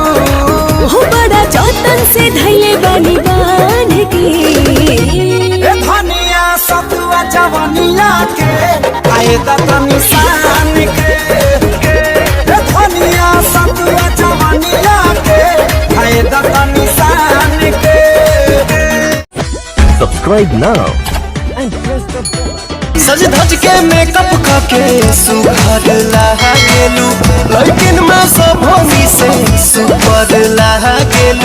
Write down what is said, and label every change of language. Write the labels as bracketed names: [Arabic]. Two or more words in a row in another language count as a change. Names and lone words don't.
[Bhojpuri] हो बड़ा जतन से धैले बानी बांध के ए धनिया सतुआ जवनिया के आए दत निशान के। ए धनिया सतुआ जवनिया के आए दत निशान के। [English] Subscribe now and press the bell. [Bhojpuri] सज धज के मेकअप करके सुघर लागेलू लेकिन मैं सब से सुपर लागेलू।